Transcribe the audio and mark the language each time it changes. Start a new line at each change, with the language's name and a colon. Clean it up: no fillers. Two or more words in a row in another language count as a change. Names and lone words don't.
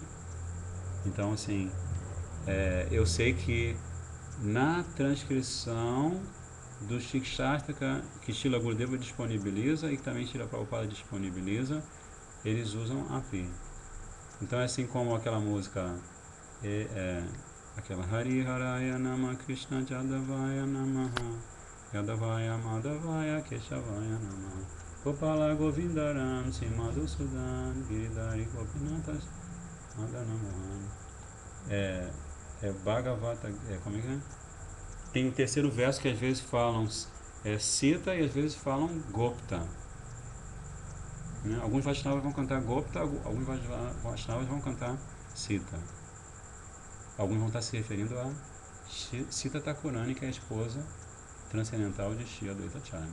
Portuguese: Então, assim, eu sei que na transcrição do Shikshashtaka que Srila Gurudeva disponibiliza e que também Srila Prabhupada disponibiliza, eles usam Api. Então é assim como aquela música, aquela
Sanskrit: Hari Haraya Nama Krishna Jadavaya Namaha Yadavaya Madhavaya Keshavaya Namaha Gopala Govindaram Simadhusudan Giridhari Gopinathas Madanamohan.
Portuguese: Bhagavata, como é que é? Tem o terceiro verso que às vezes falam Sita e às vezes falam Gopta. né? Alguns Vaishnavas vão cantar Gopta, alguns Vaishnavas vão cantar Sita. Alguns vão estar se referindo a Sita Thakurani, que é a esposa transcendental de Shri Advaita Acharya.